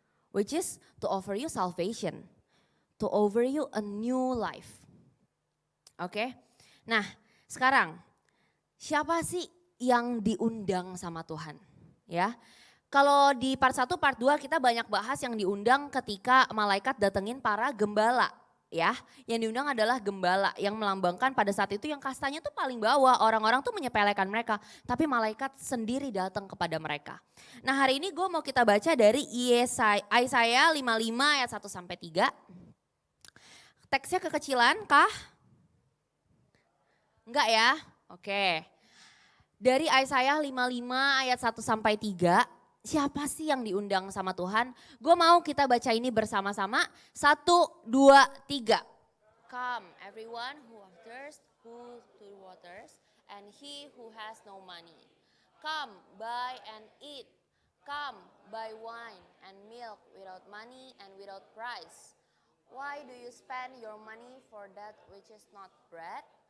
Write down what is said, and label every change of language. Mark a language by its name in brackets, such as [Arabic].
[English] Which is to offer you salvation. To offer you a new life. Oke? [Indonesian] Nah sekarang siapa sih yang diundang sama Tuhan? Ya, kalau di part 1, part 2 kita banyak bahas yang diundang ketika malaikat datengin para gembala. Ya, yang diundang adalah gembala yang melambangkan pada saat itu yang kastanya tuh paling bawah, orang-orang tuh menyepelekan mereka, tapi malaikat sendiri datang kepada mereka. Nah hari ini gue mau kita baca dari Yesaya 55 ayat 1 sampai 3. Teksnya kekecilan kah? Enggak ya? Oke. Dari Yesaya 55 ayat 1 sampai 3. Siapa sih yang diundang sama Tuhan? Gue mau kita baca ini bersama-sama. 1, 2, 3. [English] Come everyone who thirsts, who to the waters, and he who has no money. Come buy and eat. Come buy wine and milk without money and without price. Why do you spend your money for that which is not bread?